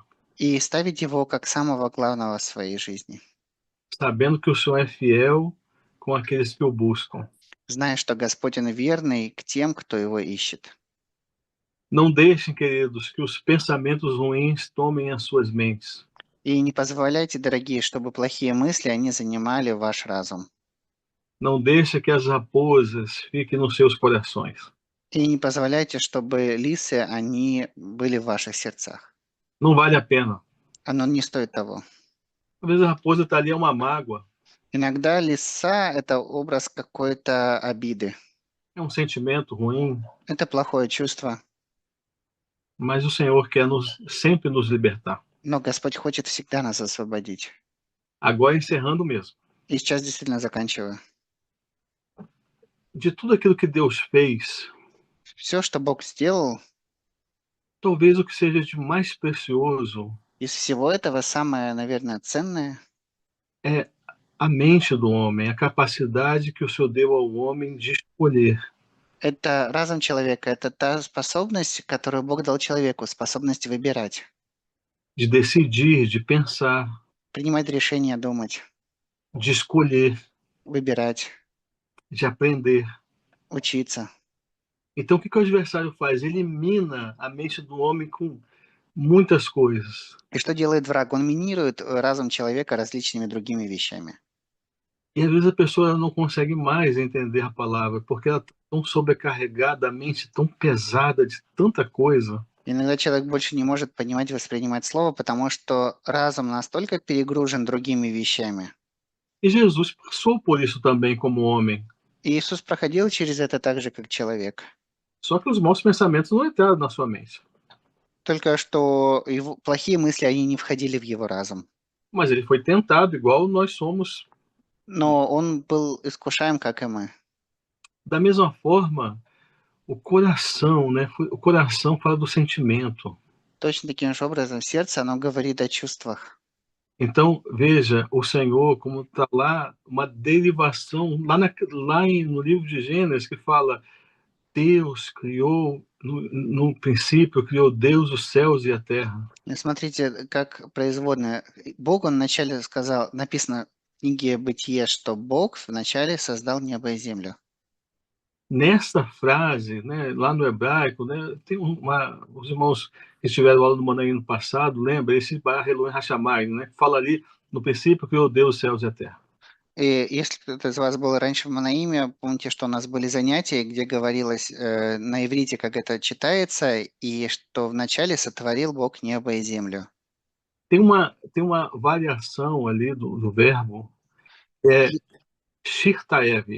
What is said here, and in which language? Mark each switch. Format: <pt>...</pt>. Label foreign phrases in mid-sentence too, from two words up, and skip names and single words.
<ru>И ставить Его как самого главного в своей жизни.</ru> <pt>Sabendo que o Senhor é fiel com aqueles que o buscam.</pt> <ru>Зная, что Господь Он верный к тем, кто Его ищет.</ru> <pt>Não deixem, queridos, que os pensamentos ruins tomem as suas mentes.</pt> <ru>И не позволяйте, дорогие, чтобы плохие мысли, они занимали ваш разум.</ru> <pt>Não deixe que as raposas fiquem nos seus corações.</pt> <ru>И не позволяйте, чтобы лисы, они были в ваших сердцах.</ru> <pt>Não vale a pena.</pt> <ru>Оно не стоит того.</ru> <pt>Às vezes a raposa está ali, é uma mágoa.</pt> <ru>Иногда лиса – это образ какой-то обиды.</ru> <pt>é um sentimento ruim,</pt> <ru>Это плохое чувство,</ru> <pt>mas o Senhor quer sempre nos libertar.</pt> <ru>но Господь хочет всегда нас освободить.</ru> <pt>Agora, encerrando mesmo.</pt> <ru>И сейчас действительно заканчиваю.</ru> <pt>De tudo aquilo que Deus fez,</pt> <ru>Все, что Бог сделал,</ru> <pt>talvez o que seja de mais precioso</pt> <ru>из всего этого самое, наверное, ценное</ru> <pt>é a mente do homem, a capacidade que o Senhor deu ao homem de escolher. —</pt> <ru>это разум человека, это та способность, которую Бог дал человеку, способность выбирать,</ru> <pt>De decidir, de pensar,</pt> <ru>принимать решения, думать,</ru> <pt>de escolher,</pt> <ru>выбирать,</ru> <pt>de aprender.</pt> <ru>учиться.</ru> <pt>Então, o que, que o adversário faz? Ele mina a mente do homem com muitas coisas.</pt> <ru>И что делает враг? Он минирует разум человека различными другими вещами.</ru> <pt>E às vezes a pessoa não consegue mais entender a palavra, porque ela está tão sobrecarregada, a mente tão pesada de tanta coisa.</pt> <ru>Иногда человек больше не может понимать, воспринимать слово, потому что разум настолько перегружен другими вещами.</ru> <pt>E Jesus passou por isso também como homem.</pt> <ru>И Иисус проходил через это так же, как человек.</ru> <pt>Só que os maus pensamentos não entraram na sua mente.</pt> <ru>Только что его плохие мысли, они не входили в его разум.</ru> <pt>Mas ele foi tentado igual nós somos.</pt> <ru>Но он был искушаем, как и мы.</ru> <pt>Da mesma forma, o coração, né? O coração fala do sentimento.</pt> <ru>Точно таким же образом сердце, оно говорит о чувствах.</ru> <pt>Então, veja, o Senhor, como está lá, uma derivação, no livro de Gênesis, que fala, Deus criou, no princípio, criou Deus os céus e a terra.</pt> <ru>Смотрите, как производная. Бог, он вначале сказал, написано в книге Бытия, что Бог вначале создал небо и землю.</ru> <pt>Nessa frase, né, lá no hebraico, né, tem os irmãos que estiveram aula do Manaí no passado, lembra, esse</pt> <he>ברא אלוהים השמים,</he> <pt>né, fala ali, no princípio criou Deus os céus e a terra.</pt> <ru>И если кто-то из вас был раньше в Манаиме, помните, что у нас были занятия, где говорилось на иврите, как это читается, и что вначале сотворил Бог небо и землю.</ru> <pt>Tem uma variação ali do verbo, shirtaev.</pt>